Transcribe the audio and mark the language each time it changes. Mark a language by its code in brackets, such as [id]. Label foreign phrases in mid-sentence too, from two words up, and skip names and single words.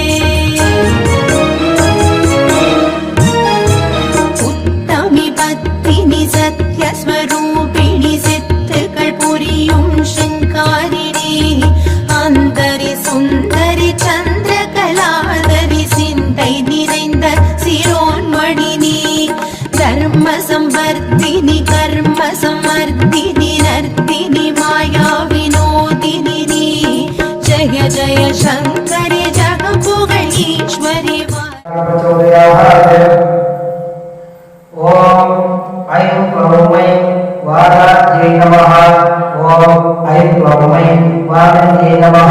[ta] உத்தமி பத்தினி சத்யஸ்வரூபிணி சித்துக்கள் புரியும் சிங்காரிணி, அந்தரி சுந்தரி சந்திரகலாதரி சிந்தை நிறைந்த சிரோன்மணினி, தர்ம சம்பர்த்தினி கர்ம சமர்த்தினி நர்த்தினி மாயா ஜெய சங்கரி ஜகபுகழ் ஈஸ்வரி [sa] ओम ऐं क्लौं वाराह्यै नमः। ओम ऐं क्लौं वाराह्यै नमः।